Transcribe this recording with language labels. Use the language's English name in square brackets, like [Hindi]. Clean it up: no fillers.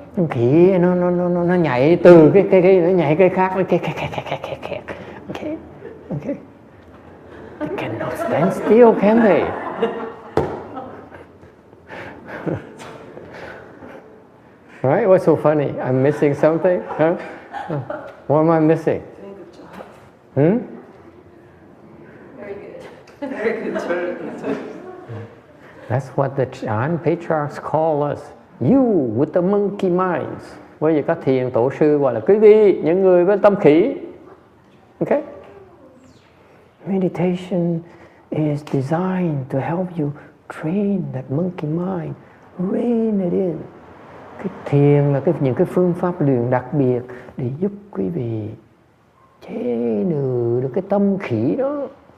[Vietnamese] Khỉ nó nhảy từ cái nó nhảy cái khác nó kẹt. [English] Okay. They cannot stand still, can they? Right? What's so funny? I'm missing something? Huh? What am I missing? Doing a good job. Very good. Very good. That's what the Chan patriarchs call us. You with the monkey minds. [Vietnamese] Bởi vì các thiền tổ sư gọi là quý vị, những người với tâm khỉ. [English] Okay? Meditation is designed to help you train that monkey mind, rein it in. [Vietnamese] Cái thiền là những cái phương pháp luyện đặc biệt để giúp quý vị chế ngự được cái tâm khỉ đó.